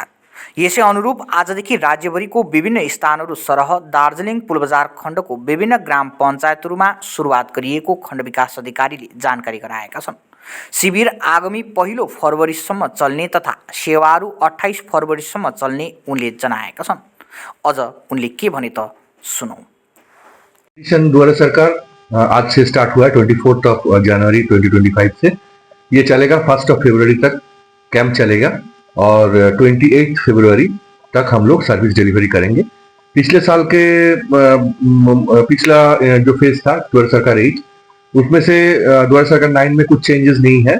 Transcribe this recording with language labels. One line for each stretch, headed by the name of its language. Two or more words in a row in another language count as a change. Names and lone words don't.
Nepali: यसै अनुरूप आजदेखि राज्यभरिको विभिन्न स्थानहरू सरह दार्जिलिङ पुलबजार खण्डको विभिन्न ग्राम पञ्चायतहरूमा सुरुवात गरिएको खण्ड विकास अधिकारीले जानकारी गराएका छन्। शिविर आगामी 1 फरवरीसम्म चल्ने तथा सेवाहरू 28 फरवरीसम्म चल्ने उनले जनाएका छन्। अझ उनले के भने त सुनौं।
Hindi: द्वारा सरकार आज से स्टार्ट हुआ है 24 जनवरी 2025 से। ये चलेगा 1 फरवरी तक कैंप चलेगा और 28 फरवरी तक हम लोग
English: service delivery
Hindi: करेंगे। पिछले साल के पिछला जो फेज था द्वारा सरकार 8, उसमें से द्वारा सरकार 9 में कुछ चेंजेस नहीं है।